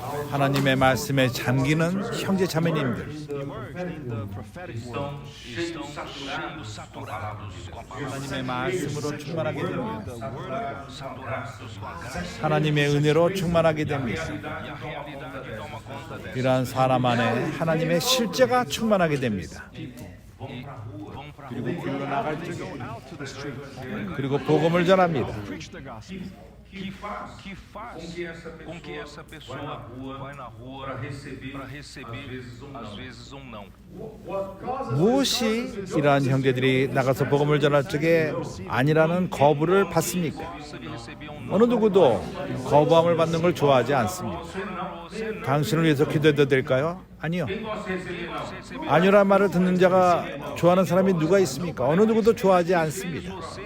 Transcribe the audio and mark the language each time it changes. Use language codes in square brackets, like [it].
[ko] 하나님의 말씀에 잠기는 형제 자매님들, 하나님의 말씀으로 충만하게 됩니다. 하나님의 은혜로 충만하게 됩니다. 이러한 사람 안에 하나님의 실제가 충만하게 됩니다. [pt] vão para a rua. [ko] 그리고 길로 나갈 적에 그리고 복음을 전합니다. [pt] Que faz com que essa pessoa vai na rua para receber às vezes um não. [ko] 무엇이 이러한 형제들이 나가서 복음을 전할 적에 아니라는 거부를 받습니까? 어느 누구도 거부함을 받는 걸 좋아하지 않습니다. 당신을 위해서 기도해도 될까요? 아니요. 아니란 말을 듣는 자가 좋아하는 사람이 누가 있습니까? 어느 누구도 좋아하지 않습니다.